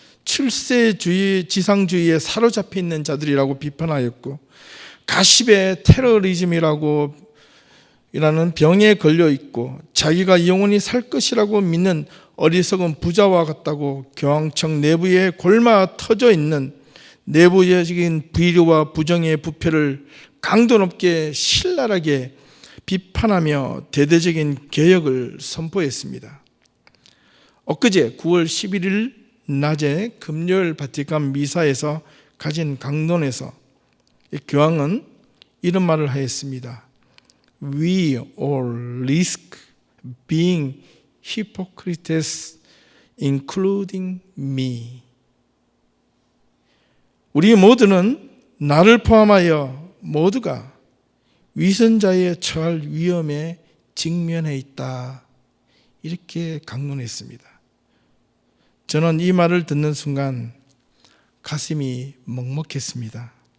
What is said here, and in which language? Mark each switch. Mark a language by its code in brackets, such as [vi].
[ko] 출세주의, 지상주의에 사로잡혀 있는 자들이라고 비판하였고, 가십의 테러리즘이라고 이라는 병에 걸려 있고, 자기가 영원히 살 것이라고 믿는 어리석은 부자와 같다고 교황청 내부에 골마 터져 있는 내부적인 비리와 부정의 부패를 강도 높게 신랄하게 비판하며 대대적인 개혁을 선포했습니다. 엊그제 9월 11일 낮에 금요일 바티칸 미사에서 가진 강론에서 교황은 이런 말을 하였습니다. [en] We all risk being hypocrites, including me. [ko] 우리 모두는, 나를 포함하여 모두가 위선자에 처할 위험에 직면해 있다. 이렇게 강론했습니다. 저는 이 말을 듣는 순간 가슴이 먹먹했습니다.